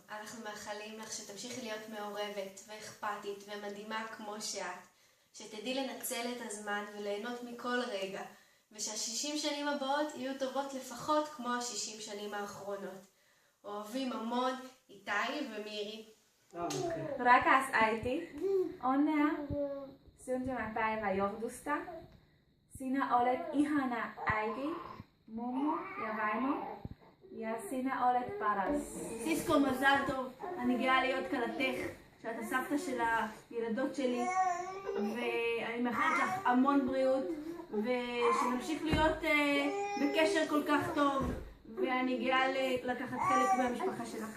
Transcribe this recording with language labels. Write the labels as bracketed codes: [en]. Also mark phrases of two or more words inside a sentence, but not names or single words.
[he] אנחנו מאחלים לך שתמשיכי להיות מעורבת ואכפתית ומדהימה כמו שתדעי לנצל את הזמן וליהנות מכל רגע, ושה60 שנים הבאות יהיו טובות לפחות כמו ה60 שנים האחרונות. אוהבים המון, איתי ומירי. [fi] Rakas äiti, onnea syntymäpäivä johdosta. Sinä olet ihana äiti, mummo ja vaimo, ja sinä olet paras. [he] סיסקו, מזל טוב. אני גאה להיות כלתך, שאת הסבתא של הילדות שלי, ואני מאחלת לך המון בריאות, ושנמשיך להיות בקשר כל כך טוב, ואני גאה לקחת חלק מהמשפחה שלך.